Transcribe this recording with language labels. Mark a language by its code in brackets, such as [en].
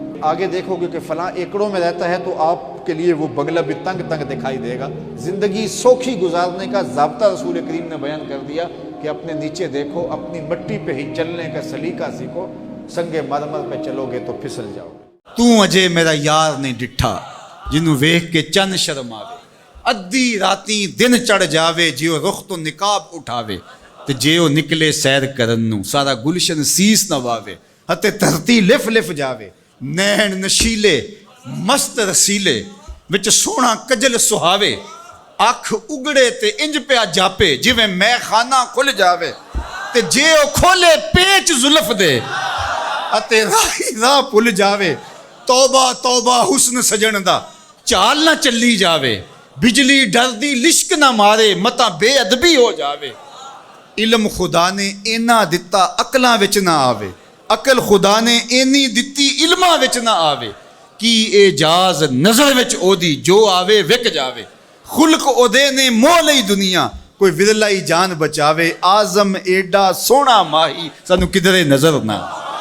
[ur] آگے دیکھو گے کہ فلاں ایکڑوں میں رہتا ہے تو آپ کے لیے وہ بنگلہ بھی تنگ تنگ دکھائی دے گا. زندگی سوکھی گزارنے کا ضابطہ رسول کریم نے بیان کر دیا کہ اپنے نیچے دیکھو, اپنی مٹی پہ ہی چلنے کا سلیقہ سیکھو, سنگے مرمر پہ چلو گے تو پھسل جاؤ گے. [pa] تو اجے میرا یار نے ڈٹھا, جنوں ویکھ کے چند شرم آوے, ادھی راتی دن چڑھ جاوے, جیو رخ تو نقاب اٹھاوے, تے جیو نکلے سیر کرن نو سارا گلشن سیس نہ واوے, ہتے دھرتی لف لف جاوے, نین نشیلے مست رسیلے, وچ سونا کجل سہاوے, اکھ اگڑے تے انج پیا جاپے, جویں میں خانہ کھل جاوے, تے جیو کھولے پیچ زلف دے, اتے راہی راہ پل جاوے. توبہ توبہ حسن سجن دا, چال نہ چلی جاوے, بجلی ڈر دی لشک نہ مارے, متا بے ادبی ہو جاوے. علم خدا نے اینا دتا عقلاں وچ نہ آوے, عقل خدا نے اینی دتی علماں وچ نہ آوے. کی اعجاز نظر وچ او دی, جو آوے وک جاوے. خلق او دے نے مول لئی دنیا, کوئی ورلائی جان بچاوے. آزم ایڈا سونا ماہی, سانو کدھرے نظر نہ